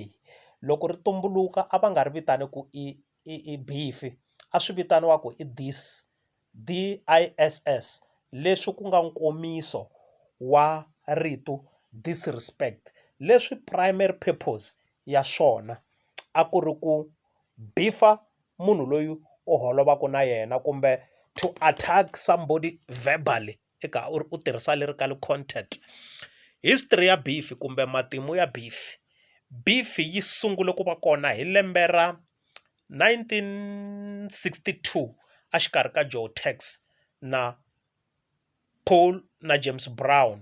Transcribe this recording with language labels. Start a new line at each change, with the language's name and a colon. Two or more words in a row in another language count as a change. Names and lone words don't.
Tsonga: Loko ri tumbuluka a va nga ri vitani ku i beef, a swi vitaniwa ku i diss, DISS, leswi ku nga nkomiso wa rito disrespect, leswi
English: primary purpose
Tsonga: ya swona a ku ri ku beef-a munhu loyi u holovaka na yena kumbe
English: to attack somebody verbally,
Tsonga: eka u tirhisa
English: lyrical content.
Tsonga: History ya beef kumbe matimu ya beef, beef yi sungule ku va kona hi lembe ra 1962 exikarhi ka Joe Tex na Paul na James Brown.